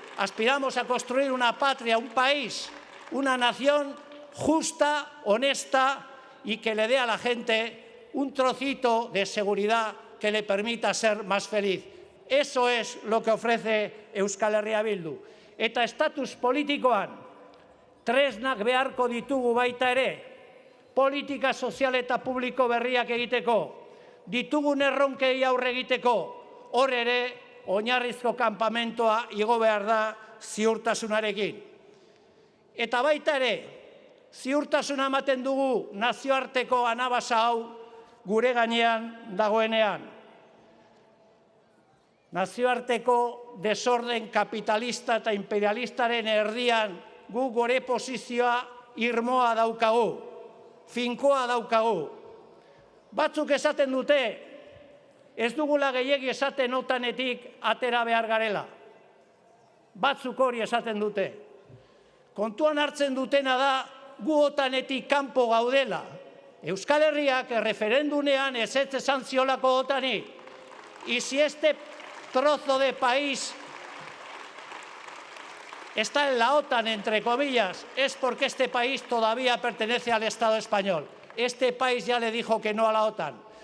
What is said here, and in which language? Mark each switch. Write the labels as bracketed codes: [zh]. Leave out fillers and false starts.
[es] Aspiramos a construir una patria, un país, una nación justa, honesta y que le dé a la gente un trocito de seguridad que le permita ser más feliz. Eso es lo que ofrece Euskal Herria Bildu. [eu] Eta estatus politikoan tresnak beharko ditugu baita ere, politika sozial eta publiko berriak egiteko, ditugun erronkei aurre egiteko, hor ere oinarrizko kanpamentoa igo behar da ziurtasunarekin. Eta baita ere, ziurtasuna ematen dugu nazioarteko anabasa hau gure gainean dagoenean. Nazioarteko desorden kapitalista eta imperialistaren erdian gu gore posizioa irmoa daukagu, finkoa daukagu. Batzuk esaten dute, ez dugula gehiegi esaten OTANetik atera behar garela. Batzuk hori esaten dute. Kontuan hartzen dutena da, gu OTANetik kanpo gaudela. Euskal Herriak referendunean ezetz esan ziolako OTANi. [es] Y si este trozo de país está en la OTAN, entre comillas, es porque este país todavía pertenece al Estado español. Este país ya le dijo que no a la OTAN.